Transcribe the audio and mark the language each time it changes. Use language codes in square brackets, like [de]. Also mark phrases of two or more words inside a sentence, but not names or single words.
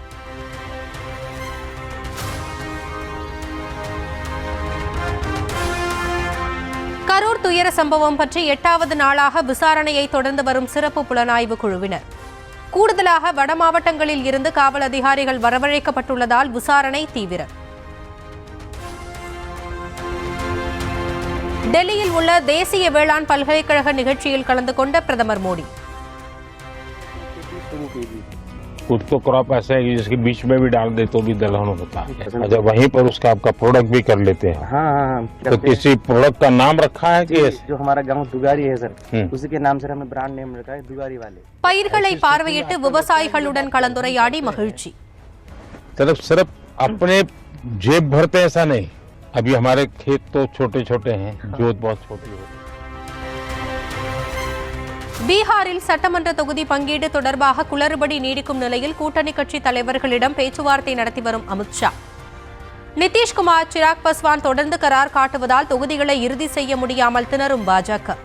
[ta] கரூர் துயர சம்பவம் பற்றி 8வது நாளாக விசாரணையை தொடர்ந்து வரும் சிறப்பு புலனாய்வு குழுவினர். கூடுதலாக வட மாவட்டங்களில் இருந்து காவல் அதிகாரிகள் வரவழைக்கப்பட்டுள்ளதால் விசாரணை தீவிரம். டெல்லியில் உள்ள தேசிய வேளாண் பல்கலைக்கழக நிகழ்ச்சியில் கலந்து கொண்ட பிரதமர் மோடி. [hi] कुछ तो क्रॉप ऐसा है कि जिसके बीच में भी डाल दे तो भी दलहन होता है। अच्छा, वहीं पर उसका आपका प्रोडक्ट भी कर लेते हैं। हाँ, तो किसी प्रोडक्ट का नाम रखा है कि जो हमारा गांव दुगारी है सर, उसी के नाम से हमने [en] brand name [hi] रखा है दुगारी वाले। [ta] பயிர்களை பார்வையிட்டு விவசாயிகளுடன் கலந்துரையாடி மகிழ்ச்சி. [hi] सिर्फ अपने जेब भरते ऐसा नहीं, अभी हमारे खेत तो छोटे छोटे हैं, जोत बहुत छोटी होती है। [ta] பீகாரில் சட்டமன்ற தொகுதி பங்கீடு தொடர்பாக குளறுபடி நீடிக்கும் நிலையில் கூட்டணி கட்சி தலைவர்களிடம் பேச்சுவார்த்தை நடத்தி வரும் அமித்ஷா. நிதிஷ்குமார், சிராக் பஸ்வான் தொடர்ந்து கரார் காட்டுவதால் தொகுதிகளை இறுதி செய்ய முடியாமல் திணறும் பாஜக.